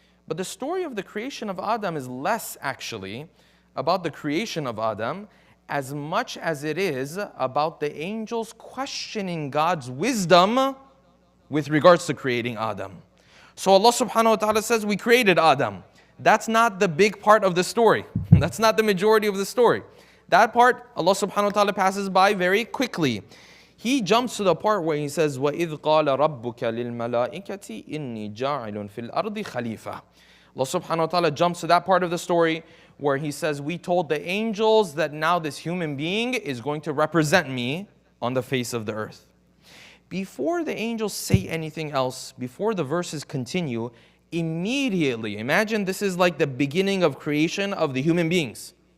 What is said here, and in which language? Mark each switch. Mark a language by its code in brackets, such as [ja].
[en] But the story of the creation of Adam is less actually about the creation of Adam as much as it is about the angels questioning God's wisdom with regards to creating Adam. So Allah subhanahu wa ta'ala says, we created Adam. That's not the big part of the story. That's not the majority of the story. That part, Allah subhanahu wa ta'ala passes by very quickly. He jumps to the part where he says, [ar] وَإِذْ قَالَ رَبُّكَ لِلْمَلَائِكَةِ إِنِّي جَاعِلٌ فِي الْأَرْضِ خَلِيفَةً. [en] Allah subhanahu wa ta'ala jumps to that part of the story where he says, we told the angels that now this human being is going to represent me on the face of the earth. Before the angels say anything else, before the verses continue, immediately, imagine this is like the beginning of creation of the human beings.